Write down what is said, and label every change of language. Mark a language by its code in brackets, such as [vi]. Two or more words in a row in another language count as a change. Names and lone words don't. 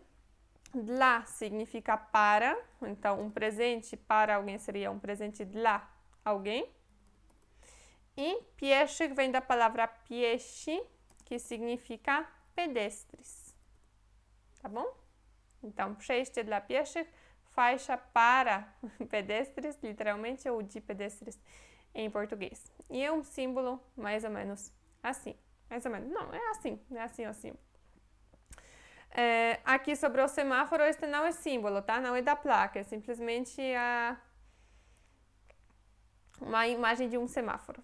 [pt] Dla significa para, então um presente para alguém seria um presente dla alguém. E pieszych vem da palavra piesi, que significa pedestres. Tá bom? Então, [pl] przejście dla pieszych, [pt] faixa para pedestres, literalmente, ou de pedestres em português. E é um símbolo mais ou menos assim. Mais ou menos, não, é assim, assim. Aqui sobre o semáforo, este não é símbolo, tá? Não é da placa, é simplesmente uma imagem de um semáforo.